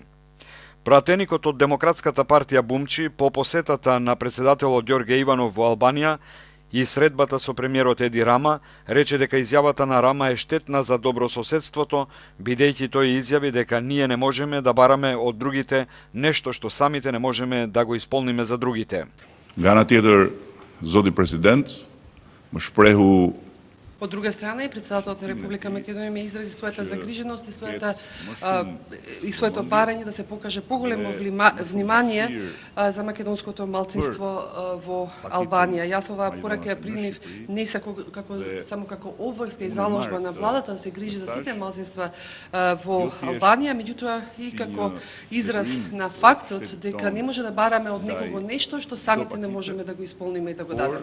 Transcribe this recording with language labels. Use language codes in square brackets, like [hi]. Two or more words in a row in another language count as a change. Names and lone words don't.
[mk] Пратеникот од Демократската партија Бумчи по посетата на председателот Ѓорге Иванов во Албанија и средбата со премиерот Еди Рама, рече дека изјавата на Рама е штетна за добрососедството, бидејќи тој изјави дека ние не можеме да бараме од другите нешто што самите не можеме да го исполниме за другите. [sq] Nga ana tjetër, zoti president, më shprehu. [mk] Од друга страна, и председателот на Република Македонија ме изрази својата загриженост и своето барање да се покаже поголемо внимание за македонското малцинство во Албанија. Јас оваа порака ја примив не само како обврска и заложба на владата да се грижи за сите малцинства во Албанија, меѓутоа и како израз на фактот дека не може да бараме од некого нешто што самите не можеме да го исполниме и да го дадеме.